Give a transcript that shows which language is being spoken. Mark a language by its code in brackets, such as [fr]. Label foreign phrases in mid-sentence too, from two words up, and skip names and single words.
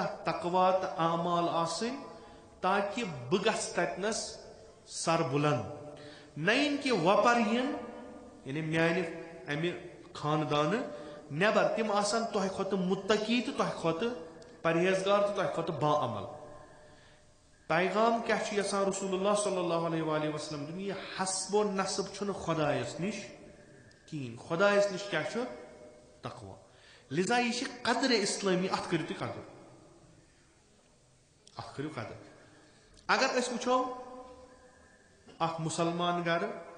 [ks] تقوا تہٕ اعمال آسٕنۍ تاکہِ بہٕ گژھٕ تتنس سربلند نہ یِن کہِ وۄپر یِن یعنی میانہِ امہِ خاندانہٕ نٮ۪بر تِم آسن تۄہہِ کھۄتہٕ مُتقی تہٕ تۄہہِ کھۄتہٕ پرہیزگار تہٕ تۄہہِ کھۄتہٕ باعمل پیغام کیاہ چھُ یژھان [ar] رسول اللہ صلی اللہ علیہ وآلہ وسلم [ks] دیُن یہِ حسب و نصب چھُنہٕ خۄدایس نِش کِہیٖنۍ خۄدایس نِش کیاہ چھُ تقوا لذا یہِ چھِ قدرِ اسلٲمی اتھ کٔرِو تُہۍ قدر اتھ کٔرِو قدر اگر أسۍ وٕچھو اکھ مُسلمان گرٕ